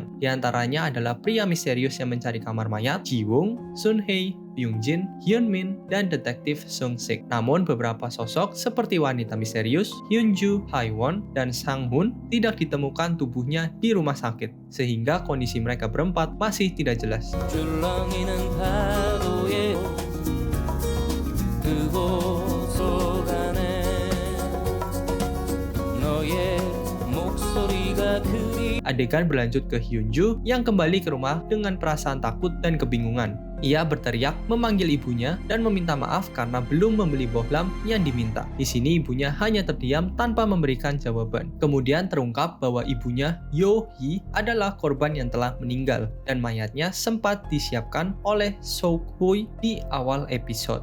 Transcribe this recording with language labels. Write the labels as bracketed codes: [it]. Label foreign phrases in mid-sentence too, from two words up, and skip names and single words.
[id] Di antaranya adalah pria misterius yang mencari kamar mayat, Ji-woong, Sun-hye, Byung-jin, Hyun-min, dan detektif Sung-sik. Namun beberapa sosok seperti wanita misterius, Hyunju, Haewon, dan Sang-hun tidak ditemukan tubuhnya di rumah sakit, sehingga kondisi mereka berempat masih tidak jelas. [ko] 줄렁이는 파도에 그곳 안에 너의 목소리가 그리 [id] Adegan berlanjut ke Hyunju yang kembali ke rumah dengan perasaan takut dan kebingungan. Ia berteriak memanggil ibunya dan meminta maaf karena belum membeli bohlam yang diminta. Di sini ibunya hanya terdiam tanpa memberikan jawaban. Kemudian terungkap bahwa ibunya, Yo-hee, adalah korban yang telah meninggal dan mayatnya sempat disiapkan oleh Sok-hui di awal episode.